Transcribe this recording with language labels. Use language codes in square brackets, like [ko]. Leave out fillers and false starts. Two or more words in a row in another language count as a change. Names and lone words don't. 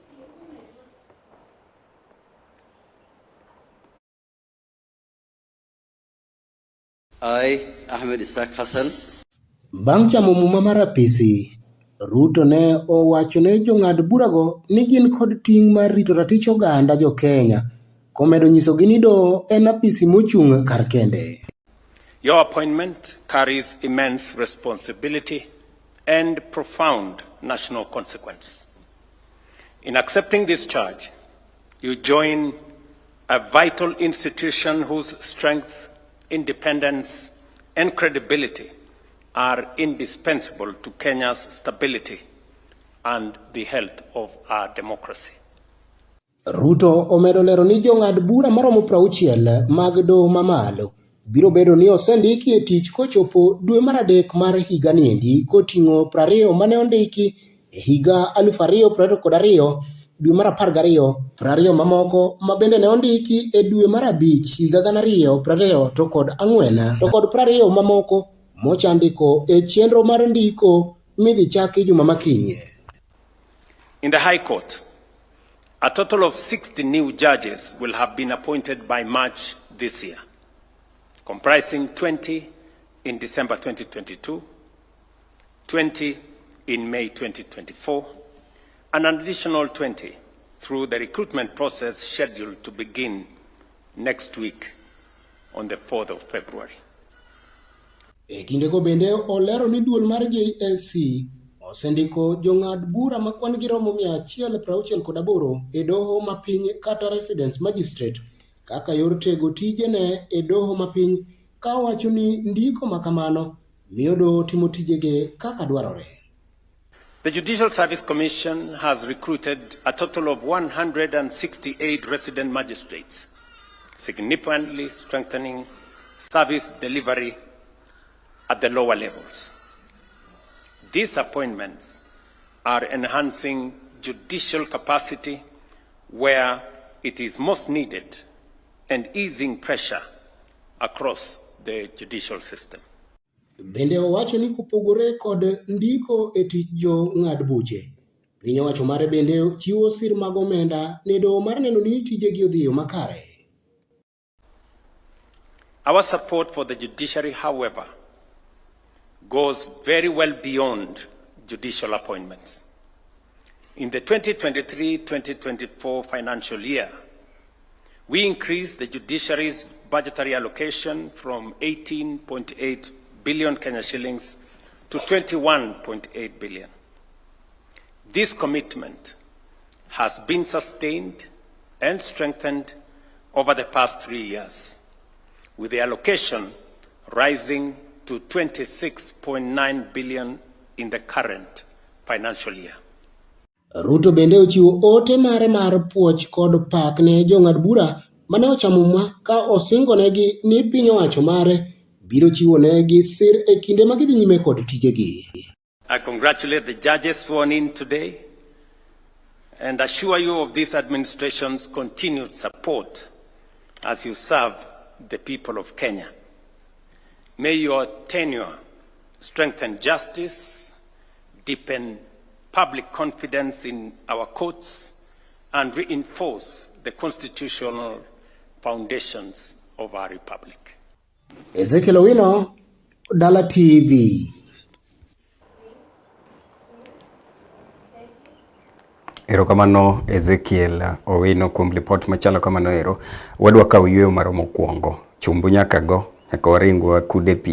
[luo] Ahmed Isaac Hassan. Bang' chamo muma mar apisi, Ruto ne owacho ne jong'ad burago ni gin kod ting' mar rito ratich oganda jo Kenya, komedo nyisogi ni doho en apisi mochung' kar kende. [en] Your appointment carries immense responsibility and profound national consequence. In accepting this charge, you join a vital institution whose strength, independence, and credibility are indispensable to Kenya's stability and the health of our democracy. [luo] Ruto omedo lero ni jong'ad bura maromo 60 mag doho mamalo biro bedo ni osendiki e tich kochopo dwe mar adek mar higa niendi koting'o 20 mane ondiki e higa 2022 dwe mar 12, 20 mamoko ma bende ne ondiki e dwe mar 5 higa 2020 to kod 4 to kod 20 mamoko mochandiko e chenro mar ndiko midhi chaki juma makinye. [en] In the High Court, a total of 60 new judges will have been appointed by March this year, comprising 20 in December 2022, 20 in May 2024, and an additional 20 through the recruitment process scheduled to begin next week on the 4th of February. [luo] E kindego bende olero ni duol mar JSC osendiko jong'ad bura ma kwan giromo 168 e doho mapiny kata [en] residence magistrate [luo] kaka yor tego tijene e doho mapiny ka wacho ni ndiko makamano miyo doho timo tijege kaka dwarore. [en] The Judicial Service Commission has recruited a total of 168 resident magistrates, significantly strengthening service delivery at the lower levels. These appointments are enhancing judicial capacity where it is most needed and easing pressure across the judicial system. [luo] Bende owacho ni kupogore kod ndiko e tich jo ng'ad buche, piny owacho mare bende chiwo sir mag omenda ne doho mar neno ni tijegi odhi yo makare. [en] Our support for the judiciary, however, goes very well beyond judicial appointments. In the 2023-2024 financial year, we increased the judiciary's budgetary allocation from 18.8 billion Kenya shillings to 21.8 billion. This commitment has been sustained and strengthened over the past 3 years, with the allocation rising to 26.9 billion in the current financial year. [luo] Ruto bende ochiwo ote mare mar puoch kod pak ne jong'ad bura mane ochamo mwa ka osingonegi ni piny owacho mare biro chiwonegi sir e kinde ma gidhi nyime kod tijegi. [en] I congratulate the judges sworn in today and assure you of this administration's continued support as you serve the people of Kenya. May your tenure strengthen justice, deepen public confidence in our courts, and reinforce the constitutional foundations of our republic. [luo] Ezekiel Owino, Dala TV. Erokamano Ezekiel Owino kuom report machalo kamano ero. Wadwa kawo yweyo maro mokwongo. Chumbu nyaka waringwa kude pi.